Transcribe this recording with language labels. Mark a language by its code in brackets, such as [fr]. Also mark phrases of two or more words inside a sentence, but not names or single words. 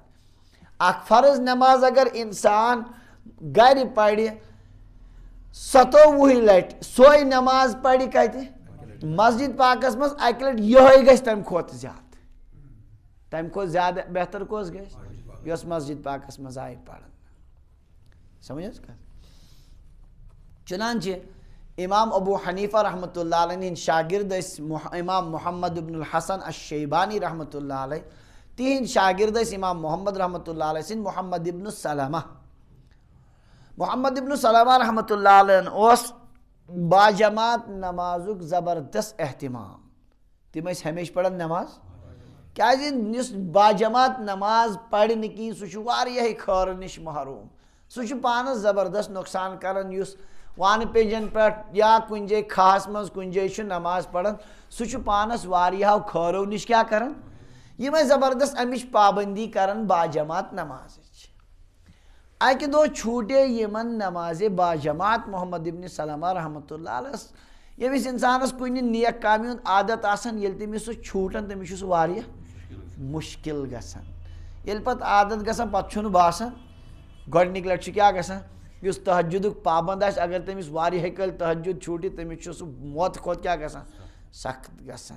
[ks] اکھ فرض نٮ۪ماز اگر اِنسان گرِ پرِ 27 لٹہِ سۄے نٮ۪ماز پرِ کتہِ مسجد پاکس منٛز اکہِ لٹہِ یِہوٚے گژھِ تمہِ کھۄتہٕ زیادٕ. تمہِ کھۄتہٕ زیادٕ بہتر کۄس گژھِ یۄس مسجد پاکس منٛز آیہِ پرنہٕ. سمجھ حظ کتھ. چنانچہ امام ابو حنیفہ [ar] رحمۃ اللہ علیہ [ks] ہٕنٛدۍ شاگرد ٲسۍ امام محمد ابن الحسن الشیبانی رحمۃ اللہ علیہ. تِہنٛدۍ شاگرد ٲسۍ امام محمد [ar] رحمۃ اللہ علیہ [ks] سٕنٛدۍ محمد ابن سلمہ. محمد ابن سلمہ [ar] رحمۃ اللہ علیہ [ks] اوس باجماعت نمازُک زبردست اہتمام. تِم ٲسۍ ہمیشہِ پران نٮ۪ماز کیازِ یُس باجماعت نماز پرِ نہٕ کِہیٖنۍ سُہ چھُ واریاہے خٲرٕ نِش محروٗم. سُہ چھُ پانس زبردست نۄقصان کران. یُس وانہٕ پیجن پٮ۪ٹھ یا کُنہِ جایہِ کھہس منٛز کُنہِ جایہِ چھُ نماز پران سُہ چھُ پانس واریاہو خٲرو نِش کیٛاہ کران یِمے زبردست امِچ پابندی کران باجماعت نمازٕچ. اکہِ دۄہ چھوٗٹے یِمن نمازِ باجماعت محمد ابن سلمہ [ar] رحمۃ اللہ علیہ. [ks] ییٚمِس انسانس کُنہِ نیک کامہِ ہُنٛد عادت آسان ییٚلہِ تٔمِس سُہ چھوٗٹان تٔمِس چھُ سُہ واریاہ مُشکِل گژھان. ییٚلہِ پتہٕ عادت گژھان پتہٕ چھُنہٕ باسان. گۄڈنِکۍ لٹہِ چھُ کیٛاہ گژھان یُس تہجُدُک پابنٛد آسہِ اگر تٔمِس واریاہہِ کٲلۍ تہجُد چھوٗٹہِ تٔمِس چھُ سُہ موتہٕ کھۄتہٕ کیٛاہ گژھان سخت گژھان.